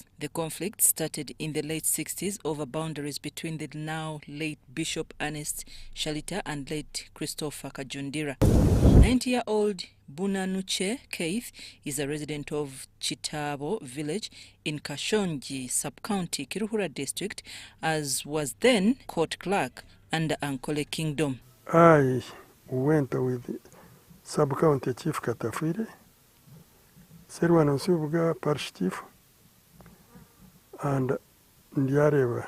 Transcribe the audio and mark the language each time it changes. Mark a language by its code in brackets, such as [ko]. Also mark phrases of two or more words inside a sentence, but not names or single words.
[en] The conflict started in the late 60s over boundaries between the now late Bishop Ernest Shalita and late Christopher Kajundira. 90-year-old Bunanuche Keith is a resident of Chitabo village in Kashonji sub-county Kiruhura district, as was then court clerk under Ankole Kingdom. I went with sub-county chief Katafire, Serwan Osubuga parish chief, and Ndiareva.